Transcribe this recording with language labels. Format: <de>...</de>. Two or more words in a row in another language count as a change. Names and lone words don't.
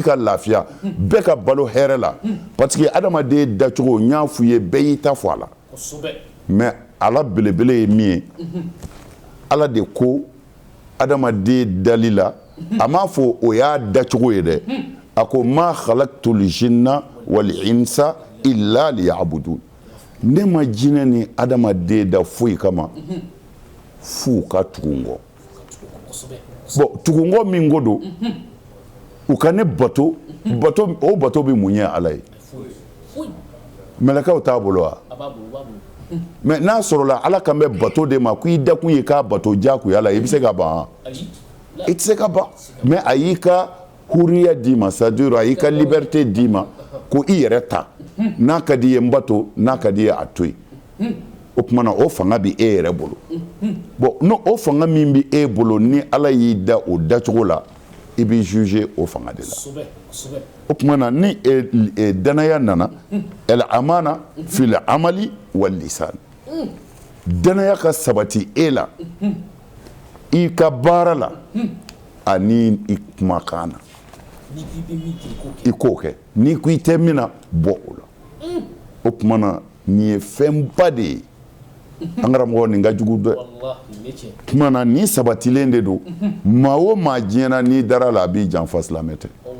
<bm>ka lafiya bɛɛ ka balo hɛrɛ la</bm> <fr>parce que</fr> <bm>adamaden dacogo n y'a f'u ye bɛɛ y'i ta fɔ a la mais ala belebele ye min ye ala de ko adamaden dali la a m'a fɔ o y'a dacogo ye dɛ a ko</bm> <ar>ما خلقت الجن والإنس إلا ليعبدون</ar> <bm>ne ma jinɛ ni adamaden da foyi kama f'u ka tugu n kɔ bon tugu n kɔ min ko don u ka ne bato o bato bɛ mun ye ala ye mɛlɛkɛw t'a bolo wa mais n'a sɔrɔla ala kan bɛ bato de ma ko i dakun ye k'a bato diyagoya la i bɛ se ka ban i tɛ se ka ban mais a y'i ka huriya d'i ma c'est-à-dire a y'i ka liberté d'i ma ko i yɛrɛ ta n'a ka di ye n bato n'a ka di ye a to yen o tuma na o fanga bɛ e yɛrɛ bolo bon n'o o fanga min bɛ e bolo ni ala y'i da o dacogo la i bɛ juger o fanga de la o tuma na ni danaya nana</bm> <ar>الأمانة في العمل واللسان</ar> <bm>danaya ka sabati e la i ka baara la ani i kumakan na i k'o kɛ n'i ko i tɛ min na bɔ o la o tuma na nin ye fɛnba de ye an karamɔgɔ nin ka jugu dɛ tuma na nin sabatilen de don maa o maa diɲɛna n'i dara la a b'i janfa silamɛ tɛ</bm>